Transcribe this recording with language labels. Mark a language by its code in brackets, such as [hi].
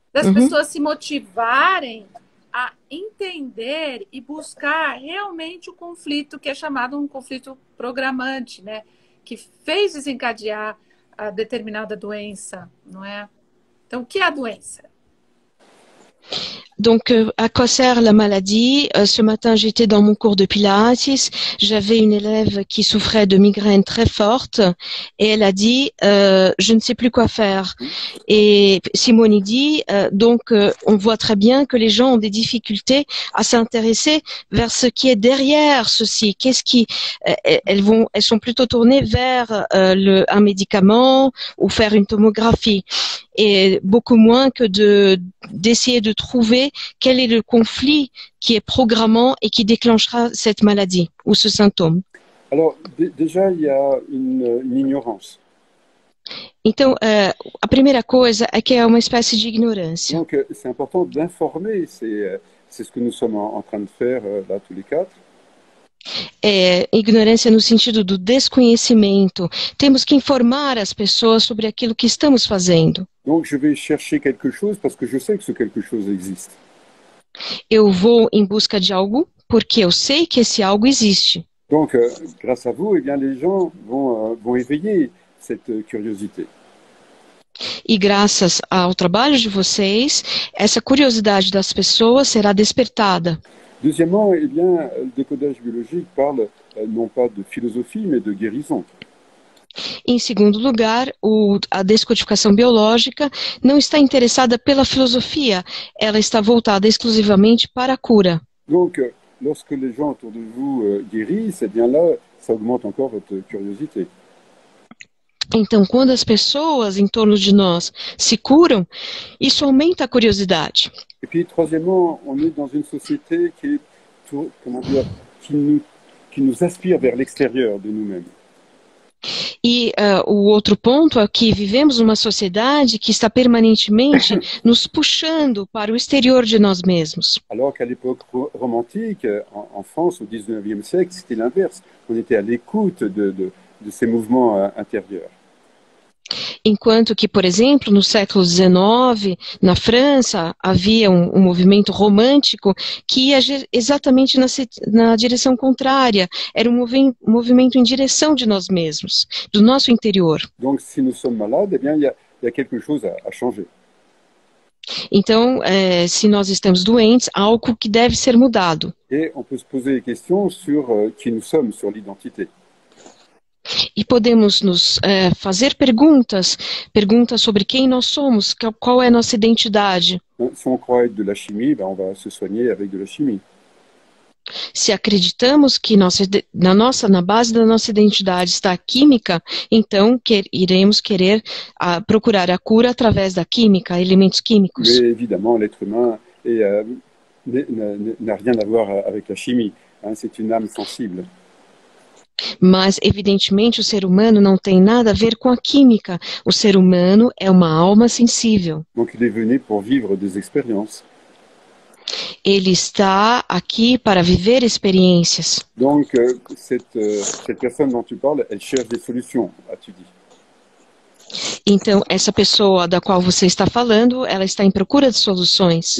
[pt] das pessoas se motivarem a entender e buscar realmente o conflito, que é chamado um conflito programante, né? Que fez desencadear a determinada doença, não é? Então, o que é a doença? [fr] Donc, à quoi sert la maladie? Ce matin, j'étais dans mon cours de Pilates. J'avais une élève qui souffrait de migraines très fortes et elle a dit je ne sais plus quoi faire. Et Simone dit on voit très bien que les gens ont des difficultés à s'intéresser vers ce qui est derrière ceci. Qu'est-ce qui elles sont plutôt tournées vers un médicament ou faire une tomographie, et beaucoup moins que d'essayer de trouver quel est le conflit qui est programmant et qui déclenchera cette maladie ou ce symptôme. Alors, déjà, il y a une ignorance. [pt] Então, a primeira coisa é que é uma espécie de ignorância. [fr] Donc, c'est important d'informer C'est ce que nous sommes en train de faire là, tous les quatre. [pt] Ignorância no sentido do desconhecimento. Temos que informar as pessoas sobre aquilo que estamos fazendo. [fr] Donc je vais chercher quelque chose parce que je sais que ce quelque chose existe. [pt] Eu vou em busca de algo porque eu sei que esse algo existe. [fr] Donc grâce à vous, eh bien, les gens vont éveiller cette curiosité. [pt] E graças ao trabalho de vocês, essa curiosidade das pessoas será despertada. [fr] Deuxièmement, eh bien, le décodage biologique parle non pas de philosophie, mais de guérison. [pt] Em segundo lugar, a descodificação biológica não está interessada pela filosofia, ela está voltada exclusivamente para a cura. [fr] Donc, lorsque les gens autour de vous guérissent, eh bien là, ça augmente encore votre curiosité. [pt] Então, quando as pessoas em torno de nós se curam, isso aumenta a curiosidade. [fr] Et puis, troisièmement, on est dans une société qui est, comment dire, qui nous aspire vers l'extérieur de nous-mêmes. [pt] E o outro ponto é que vivemos numa sociedade que está permanentemente nos puxando para o exterior de nós mesmos. [fr] Alors qu'à l'époque romantique, en France, au XIXe siècle, c'était l'inverse. On était à l'écoute de ces mouvements intérieurs. [pt] Enquanto que, por exemplo, no século XIX, na França, havia um movimento romântico que ia exatamente na direção contrária. Era um movimento em direção de nós mesmos, do nosso interior. [fr] Donc, si nous sommes malades, eh bien, il y a quelque chose à changer. [pt] Então, se nós estamos doentes, há algo que deve ser mudado. [fr] Et on peut se poser des questions sur qui nous sommes, sur l'identité. [pt] E podemos nos fazer perguntas sobre quem nós somos, qual é a nossa identidade. [fr] Si on croit être de la chimie, ben on va se soigner avec de la chimie. [pt] Se acreditamos que na base da nossa identidade está a química, então iremos querer procurar a cura através da química, elementos químicos. [fr] Mais évidemment, l'être humain n'a rien à voir avec la chimie. C'est une âme sensible. [pt] Mas, evidentemente, o ser humano não tem nada a ver com a química. O ser humano é uma alma sensível. [fr] Donc, il est venu pour vivre des expériences. [pt] Ele está aqui para viver experiências. [fr] Donc, cette personne dont tu parles, elle cherche des solutions, as-tu dit. [pt] Então, essa pessoa da qual você está falando, ela está em procura de soluções.